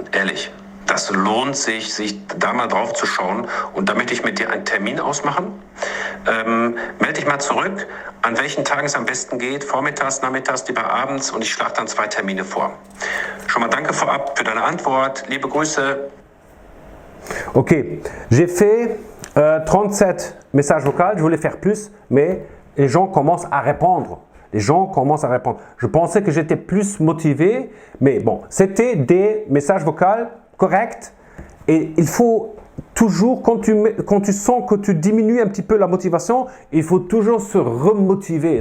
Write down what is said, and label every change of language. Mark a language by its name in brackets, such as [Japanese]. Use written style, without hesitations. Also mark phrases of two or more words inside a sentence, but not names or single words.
[German] Ehrlich, das lohnt sich da mal drauf zu schauen. Und da möchte ich mit dir einen Termin ausmachen. Melde dich mal zurück, an welchen Tagen es am besten geht. Vormittags, nachmittags, lieber abends. Und ich schlage dann 2 Termine vor. Schon mal danke vorab für deine Antwort. Liebe Grüße. [French] Ok, j'ai fait 37 messages vocaux, je voulais faire plus, mais les gens commencent à répondre. Je pensais que j'étais plus motivé, mais bon, c'était des messages vocaux corrects. Et il faut toujours, quand tu sens que tu diminues un petit peu la motivation, il faut toujours se remotiver.